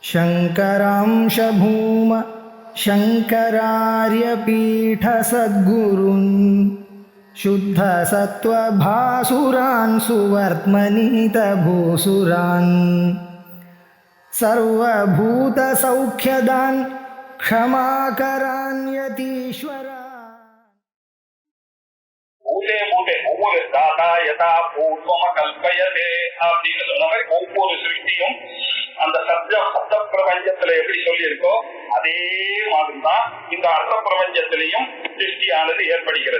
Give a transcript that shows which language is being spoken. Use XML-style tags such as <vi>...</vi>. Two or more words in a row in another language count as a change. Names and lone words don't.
<sa>शङ्करांश भूम शङ्करार्यपीठसद्गुरून् शुद्धसत्त्वभासुरान् सुवर्त्मनीतभूसुरान् सर्वभूतसौख्यदान् क्षमाकरान् यतीश्वरान् भूते भूते</sa> <ta>ஒவ்வொரு</ta> <sa>धाता यथा पूर्वम कल्पयते</sa> <ta>அப்படின்னு சொன்ன மாதிரி ஒவ்வொரு சிருஷ்டியும் அந்த சப்த பிரபஞ்சத்துல எப்படி சொல்லி இருக்கோ அதே மாதிரிதான் இந்த அர்த்த பிரபஞ்சத்திலையும் சிருஷ்டியானது ஏற்படுகிறது.</ta>